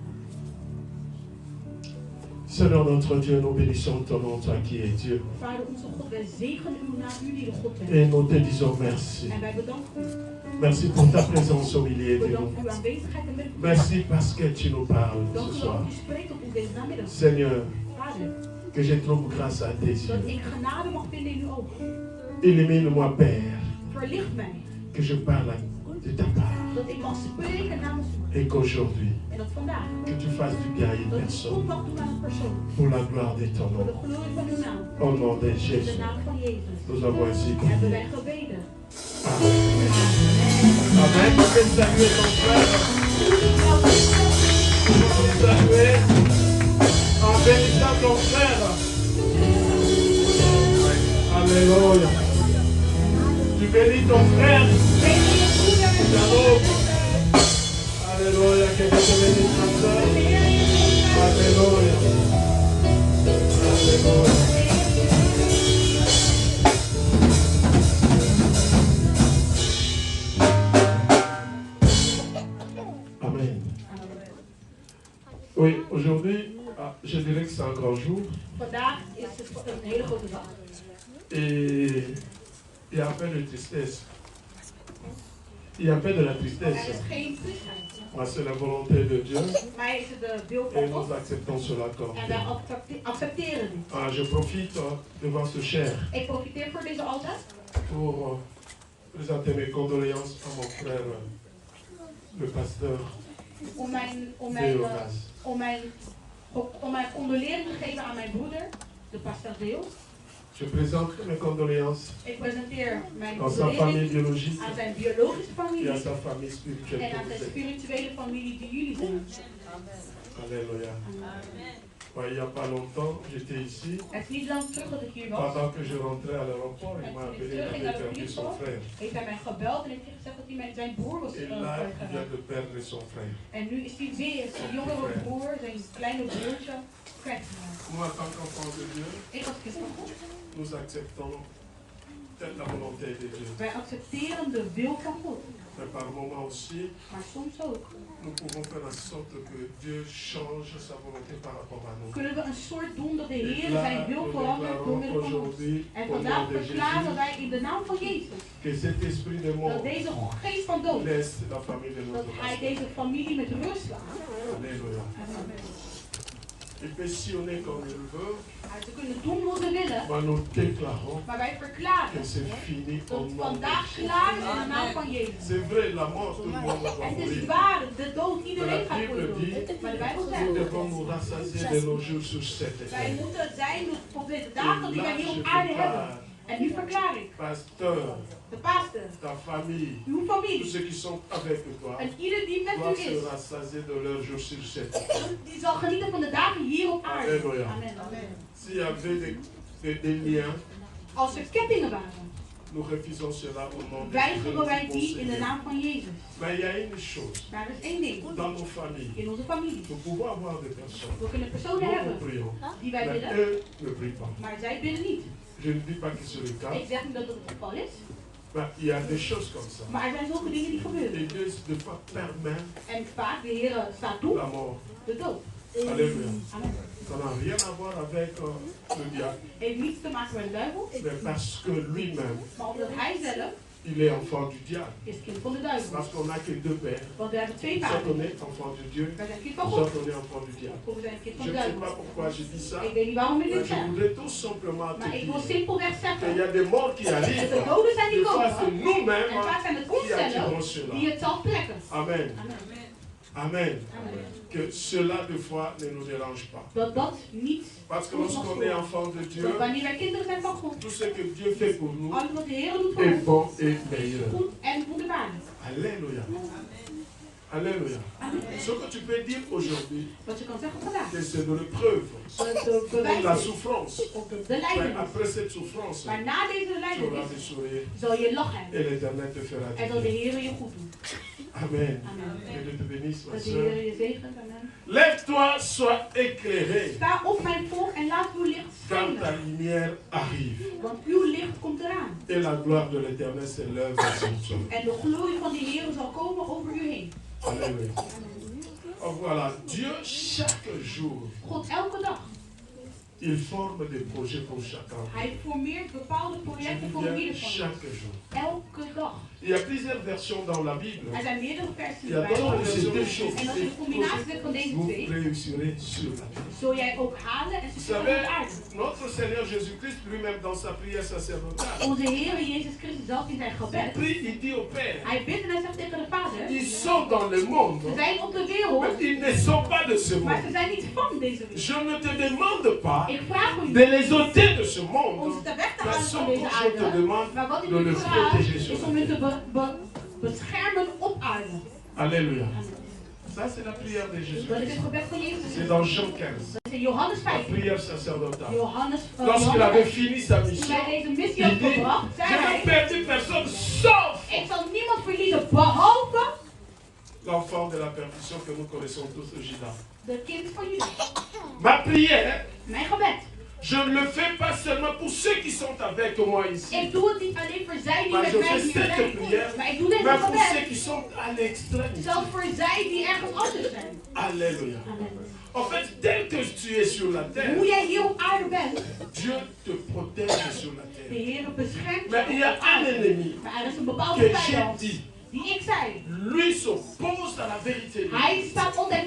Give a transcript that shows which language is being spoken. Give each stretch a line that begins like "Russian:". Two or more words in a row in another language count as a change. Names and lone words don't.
French: Seigneur notre Dieu, nous bénissons ton nom, toi qui es Dieu.
Dutch: Vader onze God, wij zegenen uw naam, u die de God bent.
French: Et nous te disons merci.
Dutch: En wij bedanken u.
French: Merci pour ta présence au milieu de nous.
Dutch: Bedankt uw aanwezigheid en midden.
French: Merci parce que tu nous parles
Dutch: Dank
French: ce
Dutch: u wel
French: soir.
Dutch: dat u spreekt tot ons deze namiddag.
French: Seigneur,
Dutch: Vader,
French: que je trouve grâce à tes
Dutch: dat
French: yeux.
Dutch: ik genade mag vinden in uw ogen.
French: Illumine-moi, Père,
Dutch: Verlicht mij.
French: que je parle de ta part.
Dutch: Dat ik mag spreken namens u.
French: Et qu'aujourd'hui,
Dutch: En dat vandaag.
French: que tu fasses du bien à une
Dutch: Dat ik
French: personne
Dutch: goed mag doen aan een persoon.
French: pour la gloire de ton
Dutch: Voor de
French: nom.
Dutch: glorie van uw naam.
French: Au nom de
Dutch: In de
French: Jésus,
Dutch: naam van Jezus.
French: nous avons ainsi
Dutch: Hebben
French: prié.
Dutch: wij gebeden.
French: Amen. Amen. Tu peux saluer ton frère. Tu peux saluer en bénissant ton frère. Alléluia. Tu bénis ton frère. Shalom. Alléluia. Que Dieu te bénisse, ma soeur. Alléluia. Alléluia. Amen. Oui, aujourd'hui, je dirais que c'est un grand jour.
Dutch: Vandaag is het een hele grote dag.
French: Et il y a un peu de tristesse. Il y a un peu de la
Dutch: Er
French: tristesse.
Dutch: is geen triestheid.
French: Mais c'est la volonté de Dieu
Dutch: Maar is het de wil
French: et
Dutch: van
French: nous
Dutch: God.
French: acceptons cela comme
Dutch: En wij accepteren dit.
French: Je profite devant ce cher
Dutch: Ik profiteer voor deze altaar
French: pour présenter mes condoléances à mon frère, le pasteur
Dutch: om mijn
French: Theodas.
Dutch: condolering te geven aan mijn broeder, de pastor Deo.
French: Je présente mes condoléances
Dutch: Ik presenteer mijn
French: à sa famille
Dutch: condolering
French: biologique
Dutch: aan zijn biologische
French: et
Dutch: familie
French: à sa famille spirituelle.
Dutch: en aan zijn spirituele familie die jullie zijn.
French: Alléluia. Ouais, il n'y a pas longtemps, j'étais ici.
Dutch: Het is niet lang terug dat ik hier was.
French: Pendant que je rentrais à l'aéroport, il m'a appelé, il avait perdu son frère.
Dutch: Heeft hij mij gebeld en heeft hij gezegd dat hij zijn broer was
French: Et là, il
Dutch: kwijtgeraakt.
French: vient de perdre son frère.
Dutch: En nu is hij weer zijn jongere broer, zijn kleine broertje, kwijtgeraakt.
French: Moi, en tant qu'enfant de Dieu,
Dutch: Ik als kind van God.
French: nous acceptons la volonté de Dieu.
Dutch: Wij accepteren de wil van God.
French: Mais par moments aussi,
Dutch: Maar soms ook
French: nous pouvons faire en sorte que Dieu change sa volonté par rapport à nous.
Dutch: kunnen we een soort doen dat de
French: Et
Dutch: Heer
French: là,
Dutch: zijn wil
French: nous
Dutch: verandert door
French: déclarons
Dutch: middel van ons.
French: aujourd'hui,
Dutch: En
French: au nom
Dutch: vandaag
French: de
Dutch: verklaren
French: Jésus,
Dutch: wij in de naam van Jezus
French: que cet esprit de
Dutch: dat
French: mort
Dutch: deze geest van dood,
French: laisse la famille de
Dutch: dat
French: notre
Dutch: hij
French: pasteur.
Dutch: deze familie met rust laat.
French: Alléluia. Il peut sillonner comme il veut,
Dutch: Ze kunnen doen wat ze willen,
French: mais nous déclarons
Dutch: maar wij
French: que
Dutch: verklaren
French: c'est fini au
Dutch: dat
French: nom de
Dutch: vandaag
French: Jésus.
Dutch: klaar is in de naam van Jezus.
French: C'est vrai, la mort, tout le monde va
Dutch: Het is
French: mourir.
Dutch: waar, de dood, iedereen gaat voor dood. Maar de Bijbel
French: Nous
Dutch: zegt,
French: devons nous rassasier de nos jours sur cette
Dutch: wij
French: terre.
Dutch: moeten zijn op deze
French: Et
Dutch: dagen die
French: là,
Dutch: wij hier
French: je
Dutch: op aarde hebben.
French: déclare,
Dutch: En nu verklaar ik,
French: pasteur,
Dutch: de pastor,
French: ta famille,
Dutch: uw
French: tous
Dutch: familie
French: ceux qui sont avec toi,
Dutch: en ieder die met
French: doivent
Dutch: u
French: se
Dutch: is,
French: rassasier de leurs jours sur cette terre.
Dutch: die zal genieten van de dagen hier op aarde. Halleluja. Amen.
French: S'il y avait des liens,
Dutch: Als er kettingen waren,
French: Nous refusons cela au nom de
Dutch: weigeren wij
French: Jésus.
Dutch: die in de naam van Jezus.
French: Mais il y a une chose.
Dutch: Maar er is één ding.
French: Dans nos familles,
Dutch: In onze familie.
French: nous pouvons avoir des personnes.
Dutch: We kunnen personen
French: Nous
Dutch: hebben
French: prions.
Dutch: die wij
French: Mais
Dutch: bidden,
French: eux ne prient pas.
Dutch: maar zij bidden niet.
French: Je ne dis pas que c'est le cas.
Dutch: Ik zeg niet dat dat het geval is,
French: Mais il y a des choses comme ça.
Dutch: maar er zijn zulke dingen die gebeuren.
French: Et Dieu, des fois, permet
Dutch: En vaak, de Heer staat toe,
French: la mort.
Dutch: de dood.
French: Alléluia. Amen. Ça n'a rien à voir avec le diable.
Dutch: Heeft niets te maken met de duivel,
French: Mais parce que lui-même,
Dutch: maar omdat hij zelf
French: il est enfant du diable.
Dutch: is kind van de duivel.
French: Parce qu'on n'a que deux pères.
Dutch: Want we hebben twee
French: Soit
Dutch: vaders.
French: on est enfant de Dieu,
Dutch: Wij zijn kind van
French: soit
Dutch: God,
French: on est enfant du diable.
Dutch: of we zijn kind van
French: Je
Dutch: de
French: ne sais
Dutch: duivel.
French: pas pourquoi je dis ça.
Dutch: Ik weet niet waarom ik
French: Mais
Dutch: dit
French: je
Dutch: zeg,
French: voudrais tout simplement te
Dutch: maar ik wil
French: dire
Dutch: simpelweg
French: qu'il y
Dutch: zeggen
French: a des morts qui
Dutch: dat
French: arrivent.
Dutch: er doden zijn die
French: Des fois, c'est
Dutch: komen.
French: nous-mêmes
Dutch: En vaak zijn het
French: qui attirons
Dutch: onszelf
French: cela.
Dutch: die het zal trekken.
French: Amen. Amen. Amen. Amen. Que cela, des fois, ne nous dérange pas.
Dutch: Dat niet
French: Parce que
Dutch: ons mag
French: lorsqu'on est
Dutch: storen.
French: enfant de Dieu,
Dutch: Want wanneer wij kinderen zijn van God,
French: tout ce que Dieu fait pour nous
Dutch: alles wat de Heer doet voor
French: est
Dutch: ons,
French: bon et
Dutch: is
French: meilleur.
Dutch: goed en wonderbaarlijk.
French: Alléluia. Alléluia. Ce que tu peux dire aujourd'hui,
Dutch: Wat je kan zeggen vandaag,
French: que c'est de l'épreuve,
Dutch: de
French: de la
Dutch: bewijs is,
French: souffrance.
Dutch: of de
French: Mais
Dutch: lijden.
French: après cette souffrance,
Dutch: Maar na deze
French: tu auras
Dutch: lijden
French: des sourires
Dutch: zal je lachen
French: et l'Éternel te fera
Dutch: en zal de
French: du bien.
Dutch: Heer je goed doen.
French: Amen. Amen. Que Dieu te bénisse, ma
Dutch: Dat de
French: soeur.
Dutch: Heer je zegent.
French: Amen. Lève-toi, sois éclairé
Dutch: Sta op mijn volk en laat uw licht
French: quand ta
Dutch: schijnen.
French: lumière arrive.
Dutch: Want uw licht komt eraan.
French: Et la gloire de l'Éternel s'élève sur toi.
Dutch: En de glorie van de Heer zal komen over u heen.
French: Alléluia. Oh, voilà, Dieu, chaque jour,
Dutch: God elke dag.
French: il forme des projets pour chacun.
Dutch: Hij formeert bepaalde
French: Je
Dutch: projecten
French: dis
Dutch: voor
French: bien
Dutch: ieder van ons.
French: chaque jour.
Dutch: Elke dag.
French: Il y a plusieurs versions dans la Bible.
Dutch: Er zijn meerdere versies
French: Il y a
Dutch: bij.
French: d'autres de ces deux
Dutch: En
French: choses.
Dutch: als je de combinatie zet van deze
French: Vous
Dutch: twee,
French: réussirez sur la terre.
Dutch: zul jij ook halen en
French: Vous
Dutch: successen op
French: savez,
Dutch: de aarde.
French: notre Seigneur Jésus-Christ, lui-même dans sa prière sacerdotale,
Dutch: Onze Heer Jezus Christus zelf in zijn
French: il
Dutch: gebed.
French: prie, il dit au Père,
Dutch: Hij bidt en hij zegt tegen de Vader.
French: ils sont dans le monde,
Dutch: Ze zijn op de wereld,
French: mais ils ne sont pas de ce
Dutch: maar
French: monde.
Dutch: ze zijn niet van deze wereld.
French: Je ne te demande pas
Dutch: Ik vraag u
French: de les ôter de ce
Dutch: om
French: monde.
Dutch: ze te weg te
French: La
Dutch: halen van
French: seule
Dutch: deze
French: chose que je te
Dutch: aarde.
French: demande,
Dutch: Maar wat ik
French: de
Dutch: u
French: les
Dutch: vraag
French: protéger sur
Dutch: is
French: la
Dutch: om u te
French: terre.
Dutch: beschermen op aarde.
French: Alléluia. Amen. Ça, c'est la prière de Jésus.
Dutch: Dat is het gebed van Jezus.
French: C'est dans Jean 15,
Dutch: Dat is in Johannes
French: la
Dutch: 5.
French: prière sacerdotale.
Dutch: Johannes,
French: Lorsqu'il avait
Dutch: Johannes,
French: fini sa
Dutch: toen
French: mission,
Dutch: hij deze missie
French: il
Dutch: had
French: dit,
Dutch: gebracht,
French: je
Dutch: zei
French: n'ai
Dutch: hij,
French: perdu personne sauf
Dutch: ik zal niemand verliezen behalve
French: l'enfant de la perdition que nous connaissons tous, Judas.
Dutch: de kind van Judas.
French: Ma prière,
Dutch: Mijn gebed.
French: je ne le fais pas seulement pour ceux qui sont avec moi ici,
Dutch: Ik doe het niet alleen voor zij die maar met
French: je
Dutch: mij
French: fais
Dutch: hier
French: cette
Dutch: zijn.
French: prière,
Dutch: Maar ik doe deze
French: mais pour ceux
Dutch: gebed
French: qui sont à l'extrême.
Dutch: zelfs voor zij die ergens anders zijn.
French: Alléluia. Amen. En fait, dès que tu es sur la terre,
Dutch: Hoe jij hier op aarde bent,
French: Dieu te protège sur la
Dutch: de
French: terre.
Dutch: Heer beschermt
French: Mais il y
Dutch: je
French: a
Dutch: op
French: un
Dutch: aarde.
French: ennemi
Dutch: Maar er is een bepaalde
French: que j'ai
Dutch: vijand
French: dit.
Dutch: die ik zei.
French: Lui s'oppose à la vérité de Dieu.
Dutch: Hij staat altijd